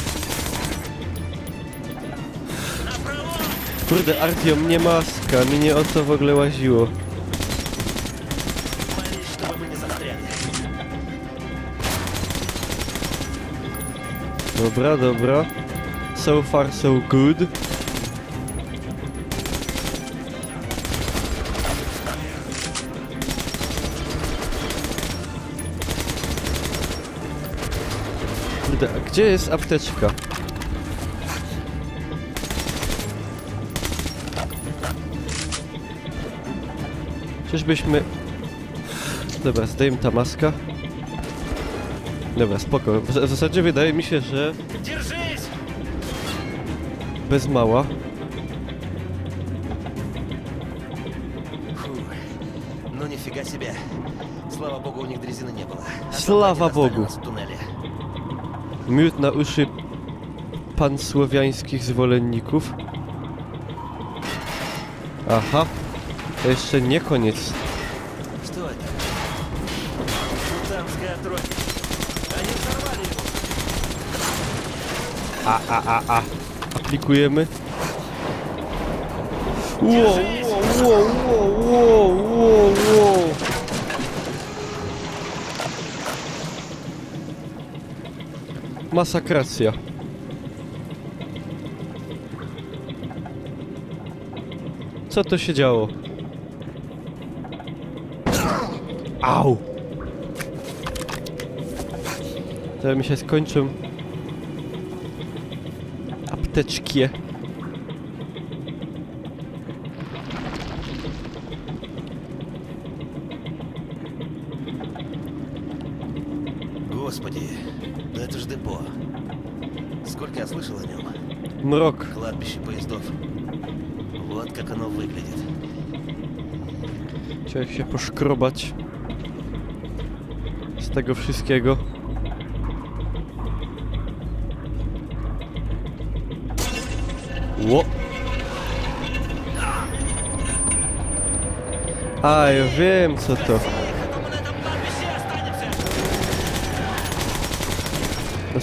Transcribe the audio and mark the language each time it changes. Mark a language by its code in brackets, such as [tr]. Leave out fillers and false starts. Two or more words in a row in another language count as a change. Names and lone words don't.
[pl] Kurde, Artyom nie maska, mi nie o to w ogóle łaziło. Dobra, dobra. [en] So far so good. [pl] Kurde, a gdzie jest apteczka? Czyżbyśmy... Dobra, zdejmę ta maska. Dobra, spoko. W zasadzie wydaje mi się, że... Bez mała. [ru] Ну нифига себе. Слава богу, у них дрезины не было. Слава Bogu. [pl] Miód na uszy pansłowiańskich zwolenników. Aha. To jeszcze nie koniec. [ru] Что это? Султанская тройка. Они взорвали его. [pl] Aplikujemy. Wow, wow, wow, wow, wow, wow. Masakracja. Co to się działo? Au! To mi się skończą apteczki. [ru] Господи, да это же депо. Сколько я слышал о нем. [pl] Mrok. [ru] Кладбище поездов. Вот как оно выглядит. [pl] Chciałem się poszkrobać z tego wszystkiego. Ło! A, ja wiem co to.